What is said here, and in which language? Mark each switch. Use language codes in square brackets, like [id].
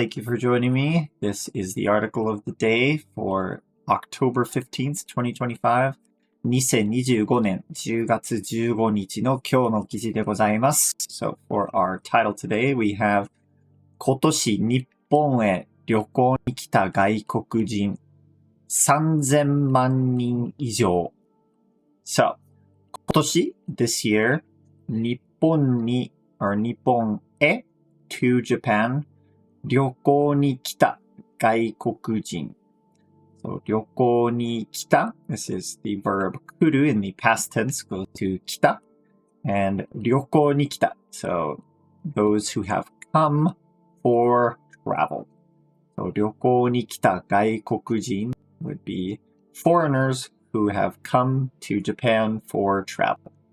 [en] Thank you for joining me. This is the article of the day for October 15th, 2025. [ja] 2025年10月15日の今日の記事でございます。 [en] So for our title today, we have [ja] 今年日本へ旅行に来た外国人3000万人以上。 [en] So, 今年 this year, 日本へ to Japan [ja] 旅行に来た外国人。 [en] So, [ja] 旅行に来た [en] this is the verb 来る in the past tense goes to 来た and 旅行に来た so those who have come for travel. So, [ja] 旅行に来た外国人 [en] would be foreigners who have come to Japan for travel.